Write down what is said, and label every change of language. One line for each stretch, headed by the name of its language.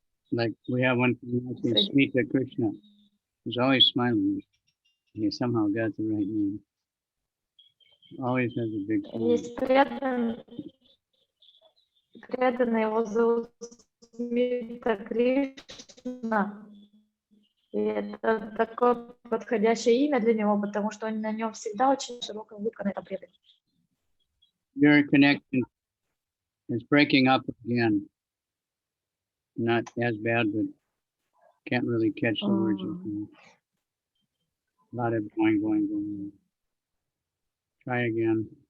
English: Like we have one from Smita Krishna. He's always smiling. He somehow got the right name. Always has a big smile.
Russian: Есть преданный, его зовут Смита Кришна. И это такое подходящее имя для него, потому что на нем всегда очень широкая улыбка на этом предании.
English: Your connection is breaking up again. Not as bad, but can't really catch the words. A lot of going. Try again.